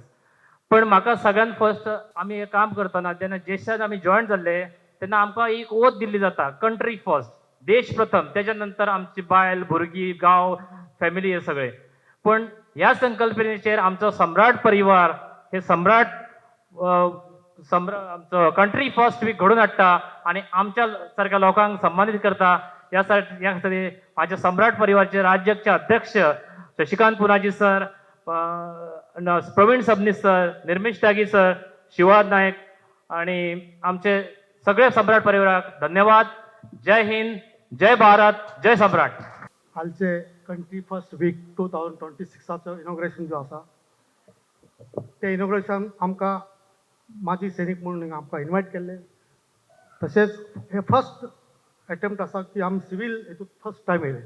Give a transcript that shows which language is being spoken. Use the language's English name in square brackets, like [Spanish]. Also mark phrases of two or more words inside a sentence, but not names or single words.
[Konkani] पण म्हाका सगळ्यात फर्स्ट आमी हे काम करतना जेन्ना जेशान आमी जॉयन जाल्ले तेन्ना आमकां एक ओथ दिल्ली जाता, [English] country first, [Konkani] देश प्रथम, तेच्या नंतर आमची बायल, भुरगीं, गांव, फॅमिली हे सगळे. पण ह्या संकल्पनेचेर आमचो सम्राट परिवार हे आमचो [English] country first week [Konkani] घडोवन हाडटा आनी आमच्या सारक्या लोकांक सन्मानीत करता. ह्या खातीर माझ्या सम्राट परिवाराचे राज्याचे अध्यक्ष शशिकांत पुनाजी सर, प्रवीण सबनीस सर, निर्मेश त्यागी सर, शिवाद नायक आणि आमचे सगळे सम्राट परिवाराक धन्यवाद. जय हिंद, जय भारत, जय सम्राट. हालचे [English] country first week 2026 inauguration [Konkani] जो आसा ते इनॉग्रेशन आमकां माजी सैनीक म्हणून आमकां इन्वायट केल्ले. तशेंच हे [English] first attempt [Konkani] आसा की आमी सिवील हेतूंत [English] first time [Konkani] येयले.